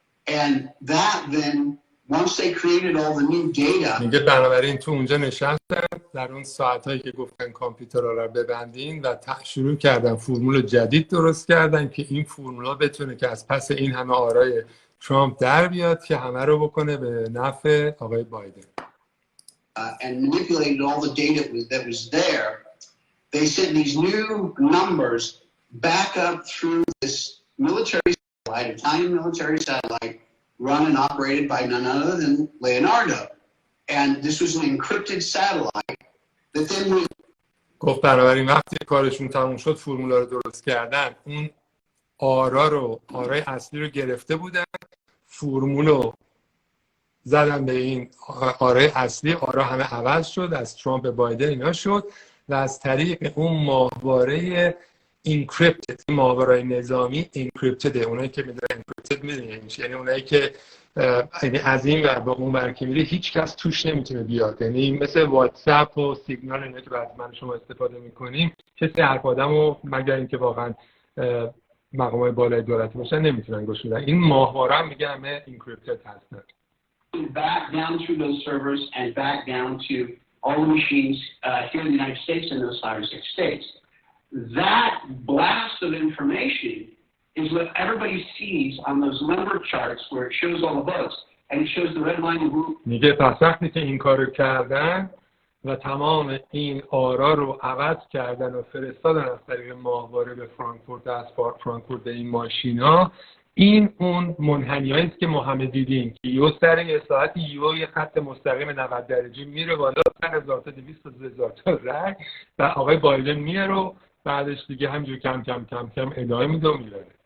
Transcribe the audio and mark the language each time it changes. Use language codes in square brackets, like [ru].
[en] And that then, once they created all the new data. [fa] میگه بنابراین تو اونجا نشستن در اون ساعتایی که گفتن کامپیوترها رو ببندین و شروع کردن فرمول جدید درست کردن که این فرمولا بتونه که از پس این همه آرای ترامپ در بیاد که همه رو بکنه به نفع آقای بایدن. [en] And manipulated all the data that was there. They sent these new numbers back up through this military satellite, Italian military satellite, run and operated by none other than Leonardo. And this was an encrypted satellite that then we. [fa] گفت بنابراین وقتی کارشون تموم شد فرمولا رو درست کردن اون آرای اصلی رو گرفته بودن فرمول رو زدن به این آرای اصلی آرا همه عوض شد از ترامپ به بایدن اینا شد و از طریق اون ماهواره اینکریپتد این ماهواره نظامی اینکریپتد اونایی که میدونن اینکریپتد میدونن یعنی اونایی که یعنی از این ور به اون ور که میره هیچ کس توش نمیتونه بیاد یعنی مثل واتساپ و سیگنال اینا که بعد من شما استفاده میکنیم کسی حرف آدمو مگر اینکه واقعا مقامات بالای دولت باشن نمیتونن گوش بدن این ماهواره هم میگه همه اینکریپتد هستن [en] back down through those servers and back down to all the machines here in the United States and those 5 or 6 states. That blast of information is what everybody sees on those number charts where it shows all the votes and it shows the red line and blue. [fa] میگه پس وقتی که این کارو کردن و تمام این آرا رو عوض کردن و فرستادن از طریق ماهواره به فرانکفورت از فرانکفورت به این ماشینا این اون منحنیایی است که ما همه دیدیم که یه سر یه ساعت یه خط مستقیم 90 درجه میره بالا، 1200 تا 2000 تا رای و آقای بایدن میاره و بعدش دیگه همینجور کم کم کم کم ادامه میده و میره.